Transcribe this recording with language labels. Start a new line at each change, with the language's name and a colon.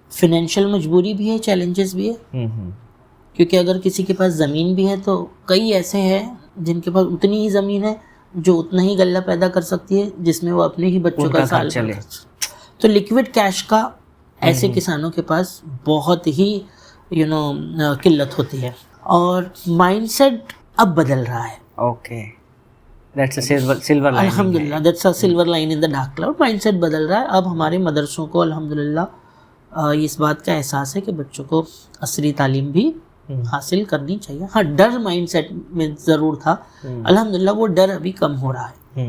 Urdu: Financial مجبوری بھی ہے، چیلنجز بھی ہے. کیونکہ اگر کسی کے پاس زمین بھی ہے تو کئی ایسے ہیں جن کے پاس اتنی ہی زمین ہے جو اتنا ہی غلہ پیدا کر سکتی ہے جس میں وہ اپنے ہی بچوں کا سال چلے. تو لیکوڈ کیش کا ایسے کسانوں کے پاس بہت ہی قلت ہوتی ہے. اور مائنڈ سیٹ اب بدل رہا ہے.
English: Okay. That's a silver line. الحمدللہ that's a silver line in the dark cloud.
Urdu: Mind set بدل رہا ہے. اب ہمارے مدرسوں کو الحمدللہ اس بات کا احساس ہے کہ بچوں کو عصری تعلیم بھی حاصل کرنی چاہیے. ہاں ڈر مائنڈ سیٹ میں ضرور تھا، الحمدللہ وہ ڈر ابھی کم ہو رہا ہے.